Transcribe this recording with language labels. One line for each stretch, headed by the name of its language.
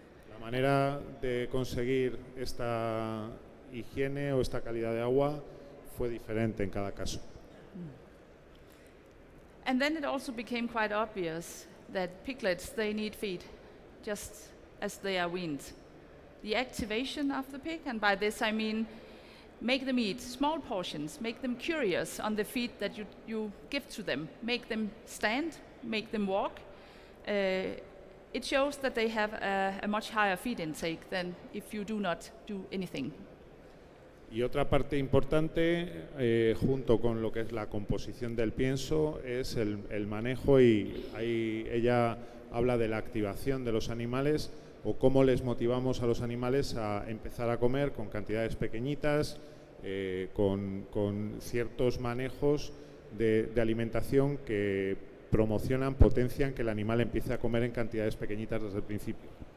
Spanish: La manera de conseguir esta higiene o esta calidad de agua fue diferente en cada caso.
English: And then it also became quite obvious that piglets, they need feed, just as they are weaned. The activation of the pig, and by this I mean make them eat small portions, make them curious on the feed that you give to them, make them stand, make them walk. It shows that they have a much higher feed intake than if you do not do anything.
Spanish: Y otra parte importante, junto con lo que es la composición del pienso, es el manejo, y ahí ella habla de la activación de los animales, o cómo les motivamos a los animales a empezar a comer con cantidades pequeñitas, con ciertos manejos de alimentación que promocionan, potencian que el animal empiece a comer en cantidades pequeñitas desde el principio.